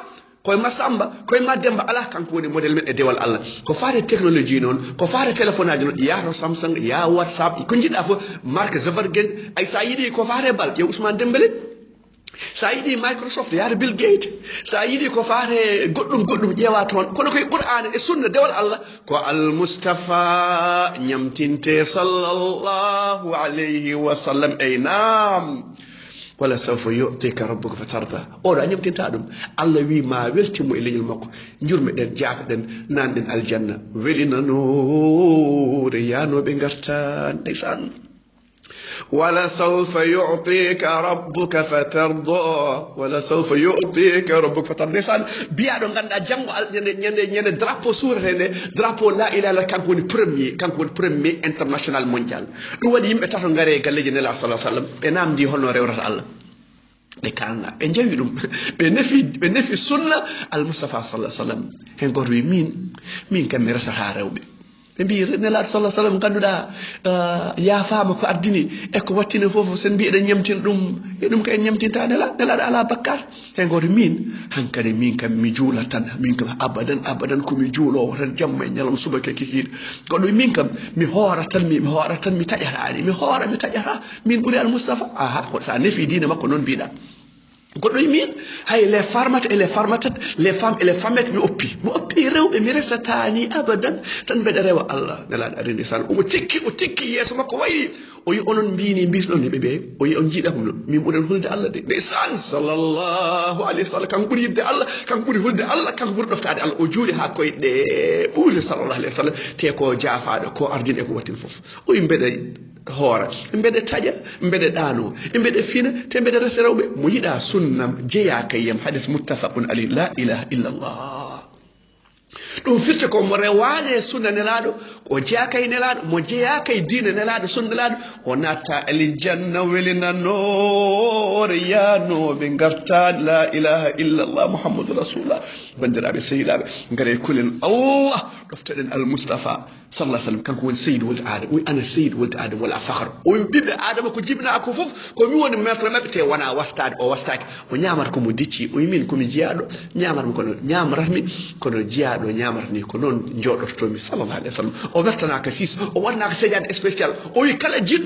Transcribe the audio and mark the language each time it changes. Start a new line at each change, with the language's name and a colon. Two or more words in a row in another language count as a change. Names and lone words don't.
Fula: koye Massamba koye Mademba ala kanko woni modèle men e dewal Allah ko faate technologie noon ko faate téléphone aji noon ya to Samsung ya WhatsApp ko jiɗɗa fof marque Zuckerberg ay sa yiiɗi ko faate bal ƴew Ousmane Dembélé sa yiɗi Microsoft yaade Bill Gates sa yiɗi ko faate goɗɗum ƴeewa toon kono koye qur'an e sunna dewal Allah ko al Mustafa ñamtinte
Arabic: صلى الله عليه وسلم
Fula: ey naam
Arabic: ولسوف يعطيك ربك فترضى
Fula: oɗo a ñamtinta ɗum Allah wi ma weltimo e leñol makko jurmeɗen jaafaɗen nanɗen aljanna welinanoore yanoɓe garta ndeysan
Arabic: ولسوف يعطيك ربك فترضى ولسوف يعطيك ربك فترضى
Fula: ndeysan biyaɗo ganduɗa janggo ñande drapeau suurete nde drapeau
Arabic: لا إله إلا الله
Fula: kanko woni
French: premier international mondial
Fula: ɗum waɗi yimɓe tato gaare e galleji nela
Arabic: صلى سلم
Fula: ɓe namdi holno rewrata Allah ɓe kalna ɓe jawi ɗum ɓe nefi sunna al Mustafa sallah sallam hen goto wi min kam mi resata rewɓe ɓe mbi nelaɗo sallah sallam ganduɗa yafama ko addini e ko wattine foof sen mbi eɗen ñamtin ɗum e ɗum ka en ñamtinta nelaɗo ala bakkar hen goto hankkadi min kam mi juula tan min kam abadan komi juulowo tan jamma e ñalom subaka kikiɗe goɗɗo min kam mi hoora tan mi taƴatani mi taƴata min ɓuuri al Mustafa aha ko sa nefi dine makko noon mbiɗa goɗɗo min hay
French: les femmes et les femmettes
Fula: mi oppi rewɓe mi resatani abadan tan mbeɗa rewa Allah nelaɗo arinde sal o tikki yeeso makko wayi o yi onon mbini mbirɗon heɓe ɓe o yi on jiiɗa ko min ɓuuren hulde Allah de ndeysan
Arabic: صلى الله عليه وسلم
Fula: kanko ɓuuri yidde Allah kanko ɓuuri hulde Allah kanko ɓuuri ɗoftade Allah o juuli ha koyɗe ɓuuse
Arabic: صلى الله عليه وسلم
Fula: te ko jaafaɗo ko ardine e ko wattin foof o yi mbeɗa hoora mbeɗa taƴa mbeɗa ɗaano mbeɗa fina te mbeɗa resa rewɓe mo yiɗa sunnam jeeya kayyam hadis
Arabic: متفق عليه لا إله إلا الله
Fula: ɗum firte ko mo rewane sunna nelaɗo o jeeyaka e nelaɗo mo jeeyaka e diine nelaɗo sunna nelaɗo o natta aljanna welinanore yanoɓe garta la
Arabic: إله إلا الله محمد رسول الله
Fula: bandiraɓe sehilaɓe gaare kulen Allah ɗoftoɗen al Mustafa
Arabic: صلى سلم
Fula: kanko woni seydi wolde adama oyi ana seydi wolde adama
Arabic: ولا فخر
Fula: o ɓiɓɓe adama ko jibina ko foof ko mi woni maître mabɓe te wona wastade o wastaki o ñamata komo dicci o yimin komi jeeyaɗo ñamatmi kono ñamratmi kono jeeyaɗo ñamratni ko noon joɗototomi
Arabic: صلى الله عليه وسلم
Fula: o wertanaka sis o waɗnaka sédiade spécial o wi kala